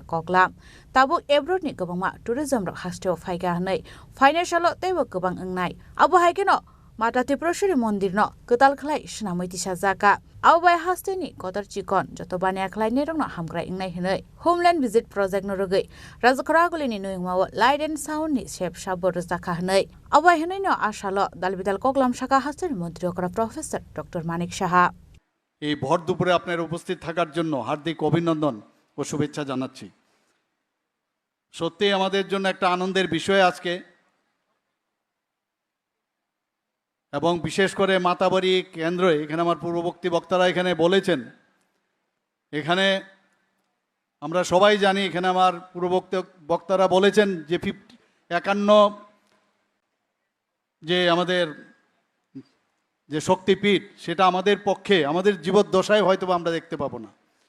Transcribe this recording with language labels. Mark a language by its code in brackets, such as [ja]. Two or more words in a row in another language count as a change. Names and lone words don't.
[trp] koklam tabo abroad ni gobangma tourism ro haste o phaiga hnai financial teibo gobang ngnai abo haikeno Mata Tiproshiri Mondir no Kutal Klai Shnamiti Shazaka Awai Hasteni Kotar Chikon Jotobania Klai Nerong Hamgra Ingnai Hinoi Homeland Visit Project no Rugi Razakaragulini Nuingwa [en] Light and Sound [trp] ni Shep Shabor Zaka Hanoi Awai Hinoi no Ashalo Dalbidal Koklam Shaka Hasteni Montriokra Professor Dr. Manik Shaha [bn] এই ভর দুপুরে আপনার উপস্থিত থাকার জন্য হার্দিক অভিনন্দন ও শুভেচ্ছা জানাচ্ছি সত্যি আমাদের জন্য একটা আনন্দের বিষয় আজকে এবং বিশেষ করে মাতাবাড়ি কেন্দ্রে এখানে আমার পূর্ববর্তী বক্তারা এখানে বলেছেন এখানে আমরা সবাই জানি এখানে আমার পূর্ববর্তী বক্তারা বলেছেন যে 51 যে আমাদের যে শক্তিপীঠ সেটা আমাদের পক্ষে আমাদের জীবদ্দশায় হয়তো আমরা দেখতে পাবো না